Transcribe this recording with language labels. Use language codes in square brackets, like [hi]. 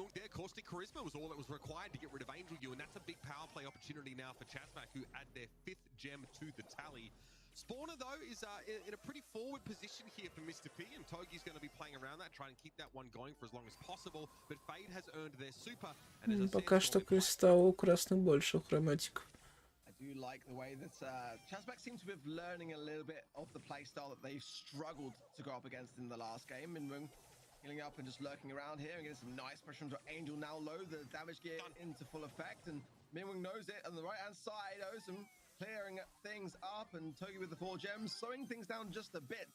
[en] Caustic charisma was all that was required to get rid of Angel U, and that's a big power play opportunity now for Chazmak, who add their 5th gem to the tally. Spawner, though, is in a pretty forward position here for Mr. P, and Togi's going to be playing around that, trying to keep that one going for as long as possible, but Fade has earned their super, and as I said, [ru] пока что кристалл у красных больше, у хроматиков. [en] I do like the way that Chazmak seems to be learning a little bit of the playstyle that they've struggled to go up against in the last game. Minmung healing up and just lurking around here and getting some nice pressure onto Angel now low, the damage gear into full effect, and Minmung knows it on the right hand side, Ozum clearing things up, and Togi with the 4 gems, slowing things down just a bit.